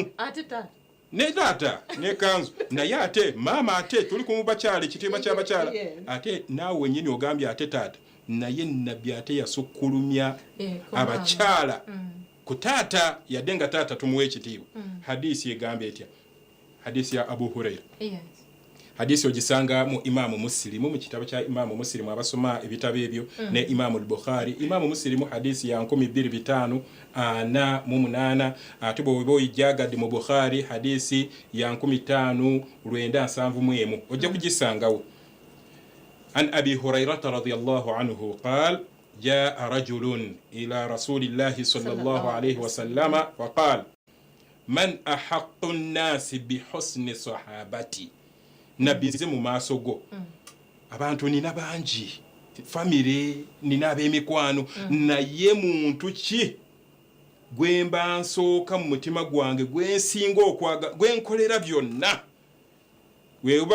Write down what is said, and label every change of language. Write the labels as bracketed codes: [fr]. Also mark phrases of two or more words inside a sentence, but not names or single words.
[lg] Ne taata ne kanzu naye ate maama ate tuli ku mubakyala ekitiibwa ky'abakyala ate naawe wennyini ogambye ate taata, naye nabbi ate yasukkulumya abakyala ku taata yadde nga taata tumuwa ekitiibwa. Hadisi egambye etya? Hadisi ya Abu Huraira. Hadisi ogisanga mu Imaamu Muslimu mu kitabo kya Imaamu Muslimu abasoma ebitabo ebyo ne Imaamu al-Bukhari. Imaamu Muslimu hadisi ya 2548 ate bwe oyijjagadde mu Bukhari hadisi ya 5971 ojja kugisangawo. [ar] عن أبي هريرة رضي الله عنه قال جاء رجل إلى رسول الله صلى الله عليه وسلم وقال من أحق الناس بحسن صحابتي [lg] nabbi nzize mu maaso go abantu nina bangi famire nina ab'emikwano naye muntu ki gwe mba nsooka mu mutima gwange gwensinga okwaga gwenkolera byonna weeba